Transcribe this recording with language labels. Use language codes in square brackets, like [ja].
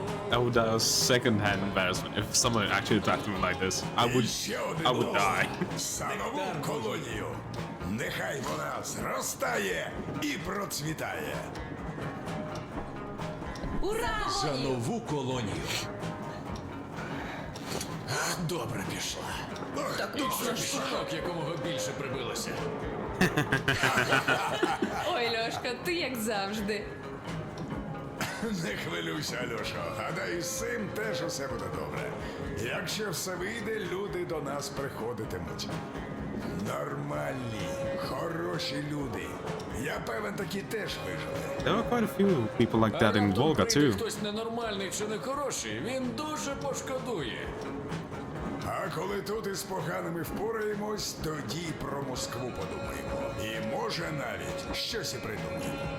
[en] I would second-hand embarrassment if someone actually attacked me like this. I [uk] І ще один [en] would [uk] лозунг. [en] die. [uk] За нову колонію. Нехай вона зростає і процвітає. Ура! За нову колонію. Добре пішла. Так Точно шок, якомога більше прибилося. Ой, Льошка, ти як завжди. Не хвилюйся, Альошо. Гадаю, з цим теж усе буде добре. Якщо все вийде, люди до нас приходитимуть. Нормальні, хороші люди. Я певен, такі теж вижили. [en] There were quite a few people like that in Volga too. [uk] Хтось ненормальний чи не хороший, він дуже пошкодує. А коли тут із поганими впораємось, тоді про Москву подумаємо. І може навіть щось і придумаємо.